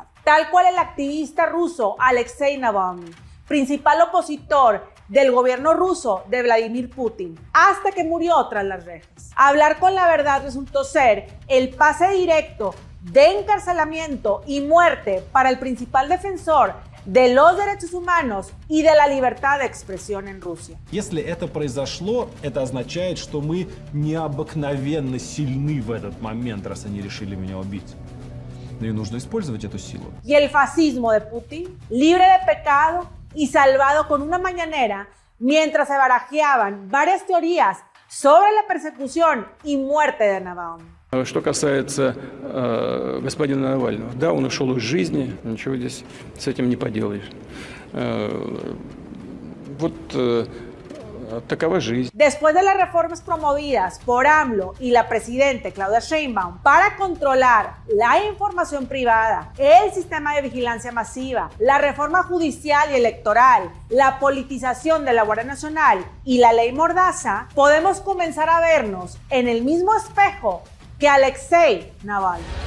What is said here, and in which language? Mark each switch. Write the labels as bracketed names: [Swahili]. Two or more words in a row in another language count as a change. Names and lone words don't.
[Spanish] Tal cual el activista ruso Alexei Navalny, principal opositor del gobierno ruso de Vladimir Putin, hasta que murió tras las rejas. Hablar con la verdad resultó ser el pase directo de encarcelamiento y muerte para el principal defensor de los derechos humanos y de la libertad de expresión en Rusia. [Russian] Если это произошло, это означает, что мы необыкновенно сильны в этот момент, раз они решили меня убить. И нужно использовать эту силу. [Spanish] Y el fascismo de Putin, libre de pecado y salvado con una mañanera, mientras se barajeaban varias teorías sobre la persecución y muerte de Navalny. [Russian] Что касается господина Навального, да, он ушел из жизни, ничего здесь с этим не поделаешь. Такова жизнь. [Spanish] Después de las reformas promovidas por AMLO y la presidenta Claudia Sheinbaum para controlar la información privada, el sistema de vigilancia masiva, la reforma judicial y electoral, la politización de la Guardia Nacional y la ley Mordaza, podemos comenzar a vernos en el mismo espejo que Alexei Navalny.